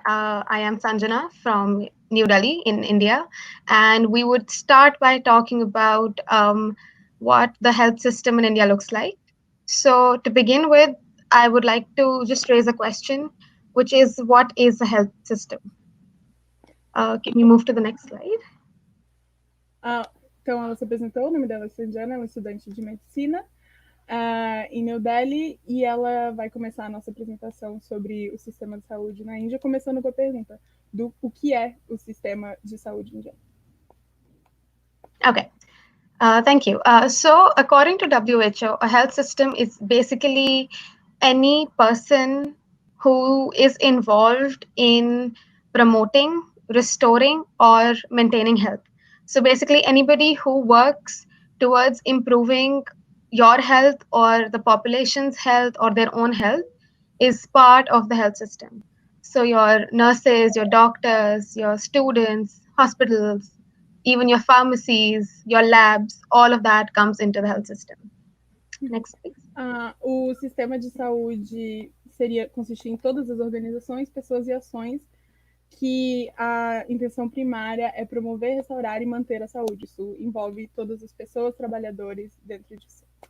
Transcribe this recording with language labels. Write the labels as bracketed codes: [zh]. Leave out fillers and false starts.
[en] I am Sanjena from New Delhi in India, and we would start by talking about what the health system in India looks like. So, to begin with, I would like to just raise a question, which is, what is a health system? Can you move to the next slide? [pt] Então, ela se apresentou, o nome dela é Sanjena, é uma estudante de medicina em New Delhi, e ela vai começar a nossa apresentação sobre o sistema de saúde na Índia, começando com a pergunta do o que é o sistema de saúde indiano. [en] Okay. Thank you. So, according to WHO, a health system is basically any person who is involved in promoting, restoring, or maintaining health. So basically, anybody who works towards improving your health or the population's health or their own health is part of the health system. So your nurses, your doctors, your students, hospitals, even your pharmacies, your labs, all of that comes into the health system. Next, please. [pt] O sistema de saúde consistir em todas as organizações, pessoas e ações que a intenção primária é promover, restaurar e manter a saúde. Isso envolve todas as pessoas, trabalhadores dentro disso.